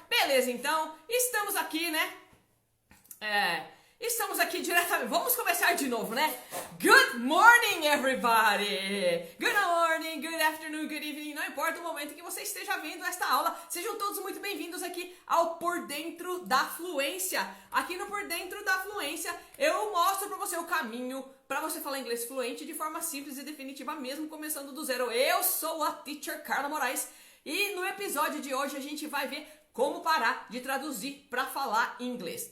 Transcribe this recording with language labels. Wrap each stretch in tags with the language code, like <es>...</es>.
<pt>Beleza, então, estamos aqui, né? Estamos aqui diretamente. Vamos começar de novo, né?</pt> <en>Good morning, everybody! Good morning, good afternoon, good evening.</en> <pt>Não importa o momento que você esteja vendo esta aula, sejam todos muito bem-vindos aqui ao Por Dentro da Fluência. Aqui no Por Dentro da Fluência, eu mostro pra você o caminho para você falar inglês fluente de forma simples e definitiva, mesmo começando do zero. Eu sou a Teacher Carla Moraes e no episódio de hoje a gente vai ver como parar de traduzir para falar inglês.</pt>